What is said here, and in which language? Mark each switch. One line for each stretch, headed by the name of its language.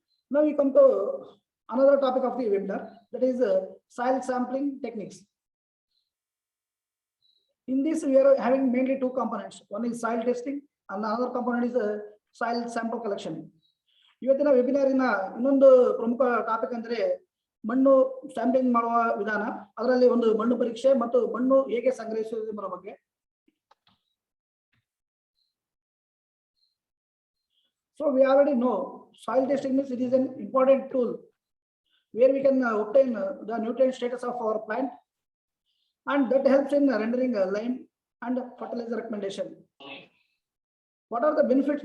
English: Now we come to another topic of the webinar, that is soil sampling techniques. In this we are having mainly two components. One is soil testing and another component is soil sample collection.
Kannada: ಇವತ್ತಿನ ವೆಬಿನಾರಿನ ಇನ್ನೊಂದು ಪ್ರಮುಖ topic ಅಂದ್ರೆ ಮಣ್ಣು sampling ಮಾಡುವ ವಿಧಾನ, ಅದರಲ್ಲಿ ಒಂದು ಮಣ್ಣು ಪರೀಕ್ಷೆ ಮತ್ತು ಮಣ್ಣು ಹೇಗೆ ಸಂಗ್ರಹಿಸುವುದು ಎಂಬ ಬಗ್ಗೆ.
English: So we already know soil testing means it is an important tool where we can obtain the nutrient status of our plant, and that helps in rendering lime and fertilizer recommendation. What are the benefits?